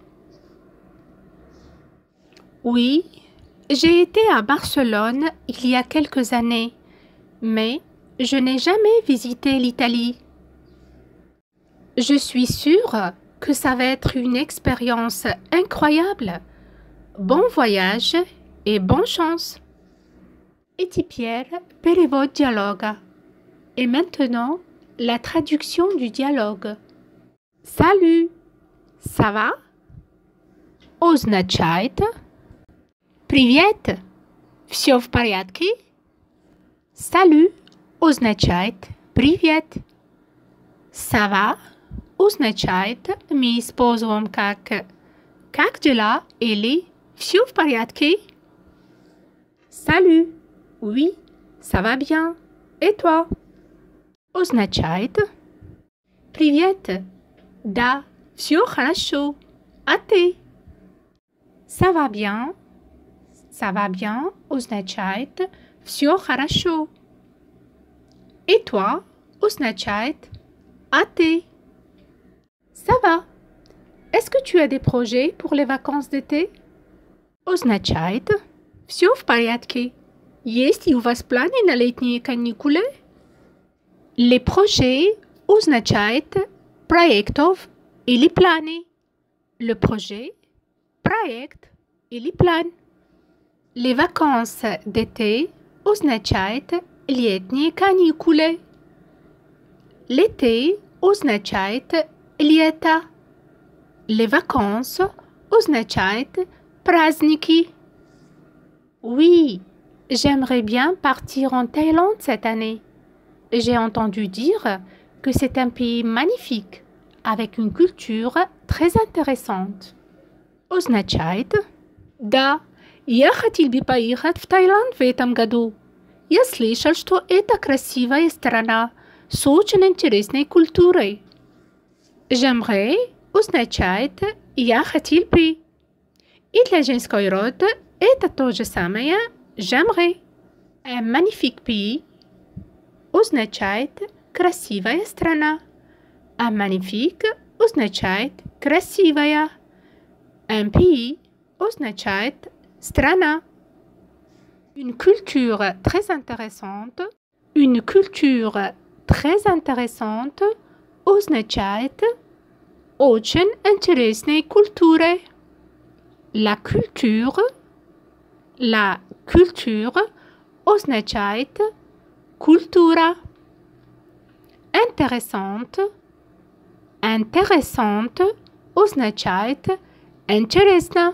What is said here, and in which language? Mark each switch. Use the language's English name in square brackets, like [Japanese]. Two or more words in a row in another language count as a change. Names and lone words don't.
[French] Oui, j'ai été à Barcelone il y a quelques années, mais je n'ai jamais visité l'Italie. Je suis sûre que ça va être une expérience incroyable. Bon voyage et bonne chance. [Russian] Et теперь перевод диалога. [French] Et maintenant, la traduction du dialogue. Salut, ça va? [Russian] Означает привет, все в порядке? Salut означает привет. [French] Ça va [Russian] означает мы используем как дела или все в порядке? [French] Salut, oui, ça va bien. Et toi? [Russian] Означает привет, да, все хорошо. А ты? [French] Ça va bien. Ça va bien [Russian] означает все хорошо. [French] Et toi [Russian] означает а ты? [French] Ça va. Est-ce que tu as des projets pour les vacances d'été? [Russian] Означает все в порядке. Есть ли у вас планы на летние каникулы? [French] Les projets [Russian] означает проектов или планы. [French] Le projet, [Russian] проект или план. [French] Les vacances d'été [Russian] означает летние каникулы. L'été означает лето. [French] Les vacances [Russian] означает праздники. [French] Oui, j'aimerais bien partir en Thaïlande cette année. J'ai entendu dire que c'est un pays magnifique, avec une culture très intéressante. [Russian] Означает да, Я хотел бы поехать в Таиланд в этом году. Я слышал, что это красивая страна с очень интересной культурой. J'aimerais означает «я хотел бы». И для женской рода это то же самое «j'aimerais». [French] Un magnifique pays [Russian] означает «красивая страна». [French] Un magnifique [Russian] означает «красивая». [French] Un pays [Russian] означает «страна». [French] Une culture très intéressante. Une culture très intéressante [Russian] означает «очень интересной культурой». [French] La culture [Russian] означает «культура». Intéressante означает «интересно».